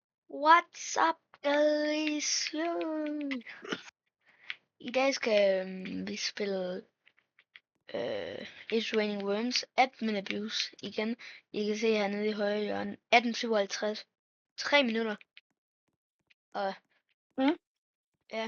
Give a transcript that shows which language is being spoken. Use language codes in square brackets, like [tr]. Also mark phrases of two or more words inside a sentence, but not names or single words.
[en] What's up, guys? [da] I dag skal vi spille It's Raining Worms, Admin Abuse igen. I kan se hernede i højre hjørne, 18:57, 3 minutter. Og ja,